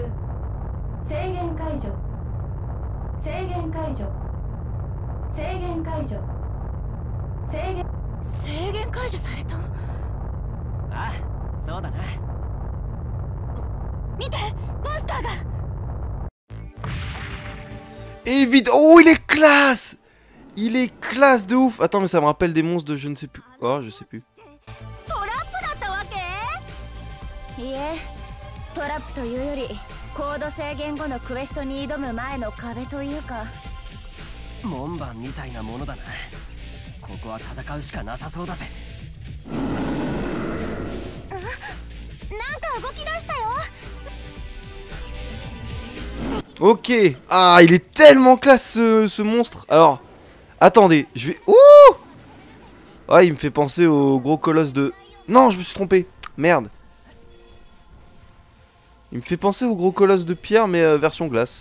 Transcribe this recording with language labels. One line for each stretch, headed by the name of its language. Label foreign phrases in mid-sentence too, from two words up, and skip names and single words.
Japanese: 制限解除。制限解除。制限解除。制限解除された。ああ、そうだな。見て、モンスターが。
French: Et vite. Oh, il est classe. Il est classe de ouf. Attends, mais ça me rappelle des monstres de je ne sais plus. Oh, je sais plus.
Japanese: トラップだったわけ？いえ、トラップというよりコード制限後のクエストに挑む前の壁というか。門番みたいなものだな。ここは戦うしかなさそうだぜ。なんか動き出したよ。
French: Ok. Ah, il est tellement classe ce monstre. Alors, attendez, je vais... Ouh. Ah, il me fait penser au gros colosse de... Non, je me suis trompé. Merde. Il me fait penser au gros colosse de pierre, mais version glace.